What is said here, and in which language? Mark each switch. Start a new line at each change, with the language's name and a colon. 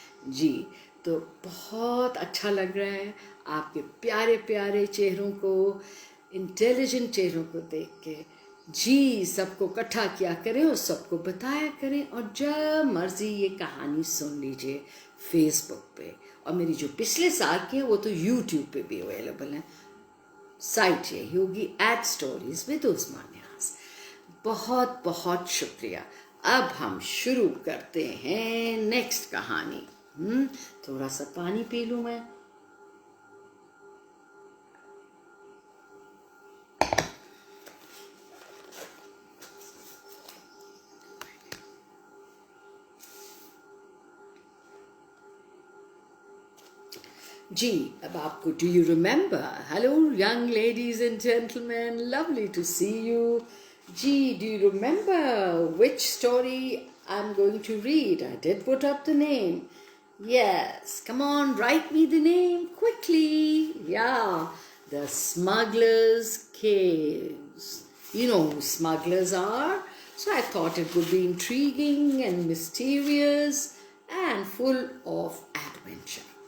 Urdu: جی تو بہت اچھا لگ رہا ہے آپ کے پیارے پیارے چہروں کو، انٹیلیجنٹ چہروں کو دیکھ کے. جی سب کو اکٹھا کیا کریں اور سب کو بتایا کریں، اور جب مرضی یہ کہانی سن لیجئے فیس بک پہ، اور میری جو پچھلے سال کی ہیں وہ تو یوٹیوب پہ بھی اویلیبل ہیں. سائٹ یہی ہوگی @stories with Uzma Channel. بہت بہت شکریہ. اب ہم شروع کرتے ہیں نیکسٹ کہانی. تھوڑا سا پانی پی لوں میں. جی اب آپ کو
English: Do you remember? Hello young ladies and gentleman, lovely to see you. جی do you remember which story I'm going to read? I did put up the name. Yes, come on, write me the name quickly. Yeah, The Smuggler's Caves. You know who smugglers are? So I thought it would be intriguing and mysterious and full of adventure.